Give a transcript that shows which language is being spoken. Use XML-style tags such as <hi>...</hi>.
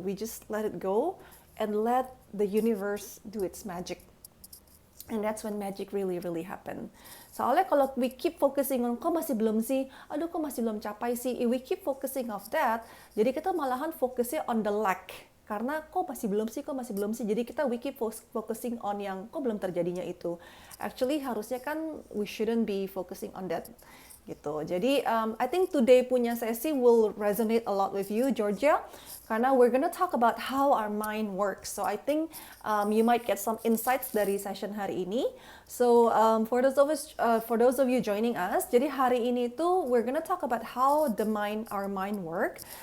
<en>We just let it go and let the universe do its magic. And that's when magic really, really happen.</en> <id>Soalnya kalau</id> <en>we keep focusing on,</en> <id>kok masih belum sih? Aduh, kok masih belum capai sih?</id> <en>If we keep focusing of that,</en> <id>jadi kita malahan fokusnya</id> <en>on the lack.</en> <id>Karena kok masih belum sih? Jadi</id> <en>we keep focusing on</en> <id>yang kok belum terjadinya itu.</id> <en>Actually,</en> <id>harusnya kan</id> <en>we shouldn't be focusing on that.</en> <id>Gitu. Jadi</id> <en>I think today</en> <id>punya sesi</id> <en>will resonate a lot with you, Georgia,</en> <id>karena</id> <en>we're gonna talk about how our mind works. So I think you might get some insights</en> <id>dari session hari ini.</id> <en>So for those of you joining us,</en> <id>jadi hari ini tuh</id> <en>we're gonna talk about how our mind work.</en>